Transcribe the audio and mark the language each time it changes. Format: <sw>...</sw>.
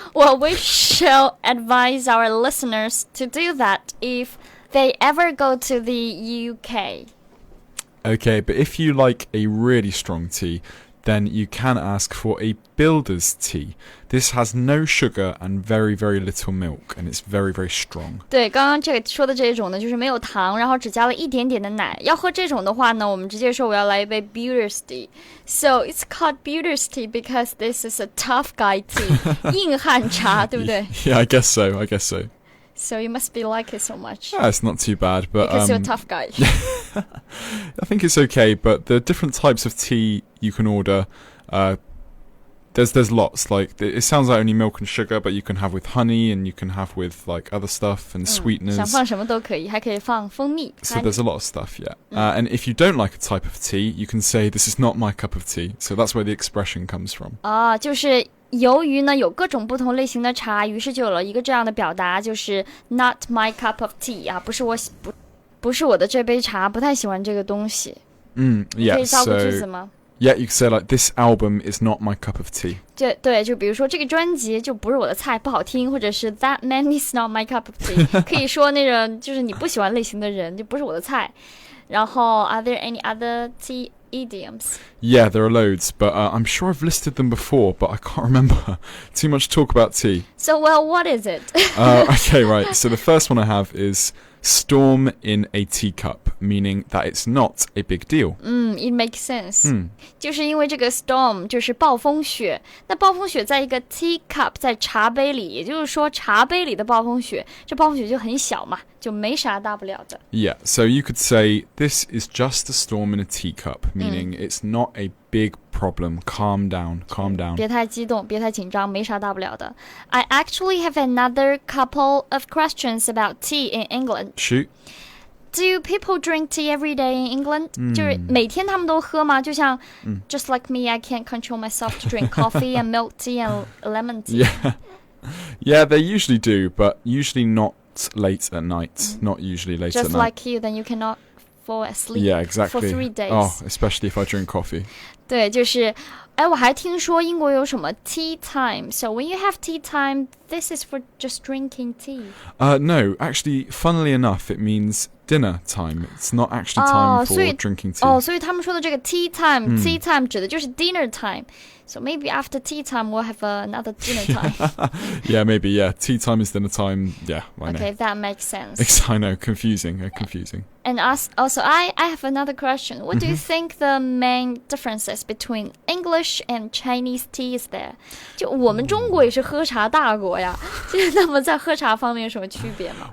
<en>Well, we shall advise our listeners to do that if they ever go to the UK. Okay, but if you like a really strong tea, then you can ask for a builder's tea. This has no sugar and very, very little milk, and it's very, very strong.</en> <zh>对，刚刚这个说的这种呢，就是没有糖，然后只加了一点点的奶。要喝这种的话呢，我们直接说我要来一杯 builder's tea.</zh> <en>So it's called builder's tea because this is a tough guy tea.</en> <zh>硬汉茶，对不对？</zh> <en>Yeah, I guess so. So you must be like it so much. It's not too bad, but Because you're a tough guy. I think it's okay, but the different types of tea you can order, there's lots. Like it sounds like only milk and sugar, but you can have with honey and you can have with like other stuff and</en> <zh>想</zh> <en>sweeteners.</en> <zh>放什么都可以，还可以放蜂蜜。</zh> <en>So there's a lot of stuff, yeah. And if you don't like a type of tea, you can say this is not my cup of tea. So that's where the expression comes from.</en> <zh>就是由于呢有各种不同类型的茶，于是就有了一个这样的表达，就是</zh> <en>not my cup of tea</en> <zh>啊，不是我的这杯茶，不太喜欢这个东西。</zh> <en>Yeah.</en> <zh>可以造个句子</zh> <en>So</en> <zh>吗</zh> <en>Yeah, you could say like, this album is not my cup of tea.</en> <zh>对，就比如说这个专辑就不是我的菜，不好听，或者是</zh> <en>That man is not my cup of tea</en> <zh>可以说那种就是你不喜欢类型的人就不是我的菜。然后</zh> <en>Are there any other tea idioms? Yeah, there are loads, but I'm sure I've listed them before, but I can't remember. Too much talk about tea. So, well, what is it? Okay, right. So the first one I have is storm in a teacup, meaning that it's not a big deal. It makes sense.</en> <zh>就是因为这个 storm 就是暴风雪，那暴风雪在一个 teacup 在茶杯里，也就是说茶杯里的暴风雪，这暴风雪就很小嘛，就没啥大不了的。</zh> <en>Yeah, so you could say this is just a storm in a teacup, meaning it's not a big problem. Calm down.</en> <zh>别太激动，别太紧张，没啥大不了的。</zh> <en>I actually have another couple of questions about tea in England. Shoot. Do people drink tea every day in England?</en> <zh>就是每天他们都喝吗？</zh> <en>就像just like me, I can't control myself to drink coffee and milk tea and lemon tea. Yeah, they usually do, but usually not late at night. Not usually late at Just night. like you, then you cannot fall asleep Yeah, exactly. for 3 days. Oh, especially if I drink coffee.</en> <zh>对，就是我还听说英国有什么 tea time.</zh> <en>So when you have tea time, this is for just drinking tea. No, actually, funnily enough, it means dinner time. It's not actually time for drinking tea.</en> <zh>所以他们说的这个 tea time，tea time 指的就是 dinner time.</zh> <en>So maybe after tea time, we'll have another dinner time. Yeah, maybe, yeah. Tea time is dinner time. Yeah, I know. Okay, that makes sense. I know, confusing. And also, I have another question. What do you think the main differences between English and Chinese tea is there?</en> <zh>就我们中国也是喝茶大国呀，那么在喝茶方面有什么区别吗？</zh>